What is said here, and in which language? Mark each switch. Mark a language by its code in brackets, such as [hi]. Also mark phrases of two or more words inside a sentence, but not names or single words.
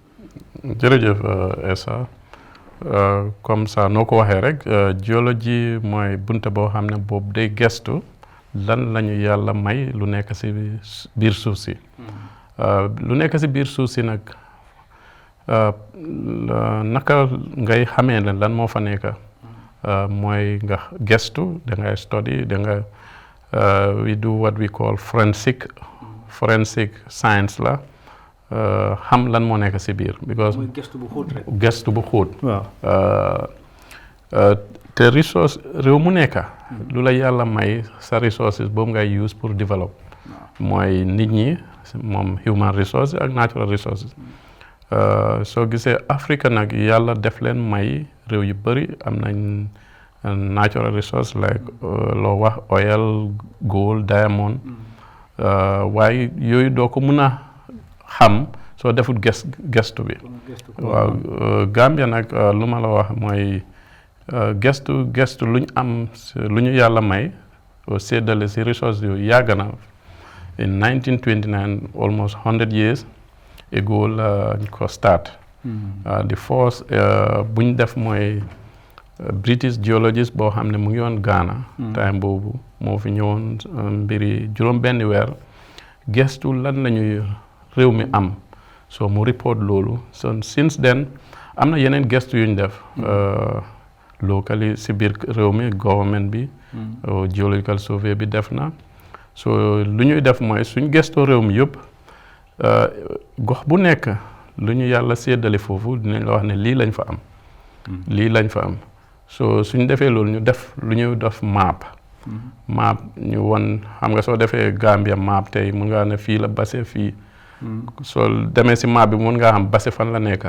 [wo] jërëjëf Essa [fr] comme ça [wo] noo ko waxee rek géologie mooy bunte boo xam ne boobu day gestu lan lañu yàlla may lu nekk si biir suuf si lu nekk si biir suuf si nag naka ngay xamee ne lan moo fa nekk mooy nga gestu da ngay study da nga [en] we do what we call forensic science [wo] la xam lan moo nekk si biir because gestu bu xóot te resource réew mu nekk lu la yàlla may sa resources boobu ngay use pour develop mooy nit ñi moom [en] human resources [wo] ak natural resources soo gisee Afrique nag yàlla def leen may réew yu bëri am nañ [en] natural resources like [wo] loo wax [en] oil gold diamond [wo] waaye yooyu doo ko mën a xam soo defut gestu bi waaw Gambia nag lu ma la wax mooy gestu lu ñu am lu ñu yàlla may séddale si resources yooyu yàgg na [en] in 1929 almost 100 years ago [wo] la ñu ko [en] start the first [wo] bu ñu def mooy [en] British geologist [wo] boo xam ne mu ngi woon Ghana time boobu moo fi ñëwoon mbiri juróom benn weer gestu lan lañuy réew mi am so mu report loolu so [en] since then [wo] am na yeneen gestu yu ñu def locally si biir réew mi government bi [en] geological survey [wo] bi def na so lu ñuy def mooy suñ gestoo réew mi yëpp gox bu nekk lu ñu yàlla séddale foofu dinañ la wax ne lii lañ fa am so suñ defee loolu ñu def lu ñuy def map ñu won xam nga soo defee Gambia map tey mun ngaa ne fii la base fii soo demee si map bi mun ngaa xam base fan la nekk